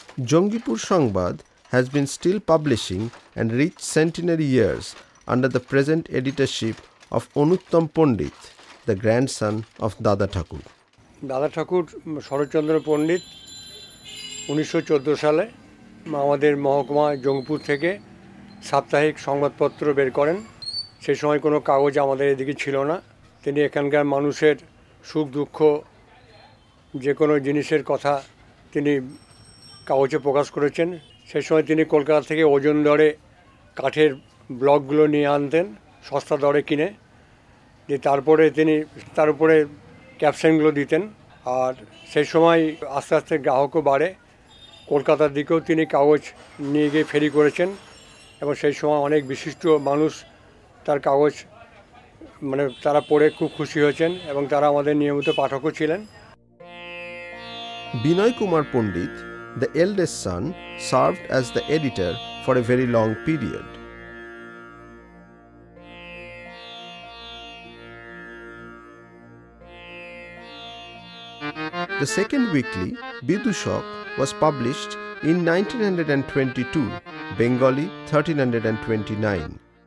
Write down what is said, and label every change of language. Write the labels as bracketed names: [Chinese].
[English] Jongipur Sangbad has been still publishing and reached centenary years under the present editorship of Anuttam Pandit, the grandson of Dada Thakur. [Bangla] দাদা ঠাকুর শরৎচন্দ্র পণ্ডিত 1914 সালে আমাদের মহকুমা জঙ্গিপুর থেকে সাপ্তাহিক সংবাদপত্র বের করেন। সেই সময় কোনো কাগজ আমাদের এদিকে ছিল না। তিনি এখানকার মানুষের সুখ দুঃখ যে কোনো জিনিসের কথা তিনি কাগজে প্রকাশ করেছেন। সেই সময় তিনি কলকাতা থেকে ওজন দরে কাঠের ব্লকগুলো নিয়ে আনতেন সস্তা দরে কিনে, যে তারপরে তিনি তার উপরে ক্যাপশনগুলো দিতেন। আর সেই সময় আস্তে আস্তে গ্রাহকও বাড়ে, কলকাতার দিকেও তিনি কাগজ নিয়ে গিয়ে ফেরি করেছেন এবং সেই সময় অনেক বিশিষ্ট মানুষ তার কাগজ মানে তারা পড়ে খুব খুশি হয়েছেন এবং তারা আমাদের নিয়মিত পাঠকও ছিলেন। [English] Binoy Kumar Pandit, the eldest son, served as the editor for a very long period. The second weekly, Bidushok, was published in 1922, Bengali 1329.